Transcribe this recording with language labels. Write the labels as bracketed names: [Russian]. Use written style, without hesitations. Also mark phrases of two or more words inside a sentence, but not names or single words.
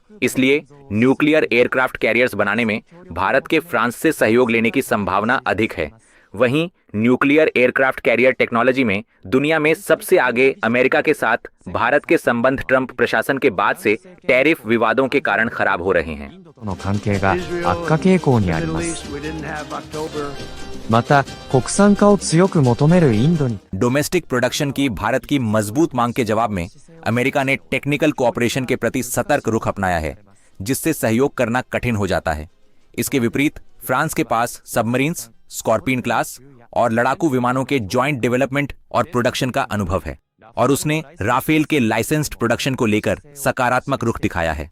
[Hindi] इसलिए [English] nuclear aircraft carriers [Hindi] बनाने में भारत के फ्रांस से सहयोग लेने की संभावना अधिक है। वहीं [English] nuclear aircraft carrier technology [Hindi] में दुनिया में सबसे आगे अमेरिका के साथ भारत के संबंध ट्रंप प्रशासन के बाद से टैरिफ विवादों के कारण खराब हो रहे हैं। [Japanese] との関係が悪化傾向にあります。また、国産化を強く求めるインドに [English] domestic production [Hindi] की भारत की मजबूत मांग के जवाब में अमेरिका ने [English] technical cooperation [Hindi] के प्रति सतर्क रुख अपनाया है, जिससे सहयोग करना कठिन हो जाता है। इसके विपरीत फ्रांस के पास सबमरीन्स, स्कॉर्पियन क्लास और लड़ाकू विमानों के [English] joint development [Hindi] और प्रोडक्शन का अनुभव है और उसने राफेल के [English] licensed production [Hindi] को लेकर सकारात्मक रुख दिखाया है।